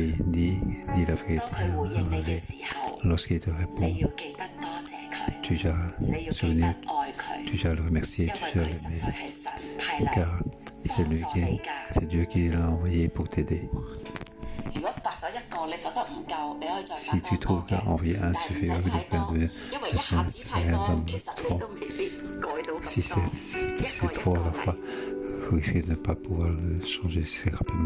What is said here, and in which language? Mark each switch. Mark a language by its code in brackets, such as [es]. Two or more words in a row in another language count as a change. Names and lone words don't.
[yue] 當佢回應你嘅時候，你要記得多謝佢，你要記得愛佢，因為佢實在係神派嚟幫助你㗎。如果發咗一個你覺得唔夠，你可以再發多個嘅，但係唔使太多，因為一下子太多，其實你都未必改到咁多。一個人過嚟。 [fr] Vous risquez de ne pas pouvoir le changer si rapidement.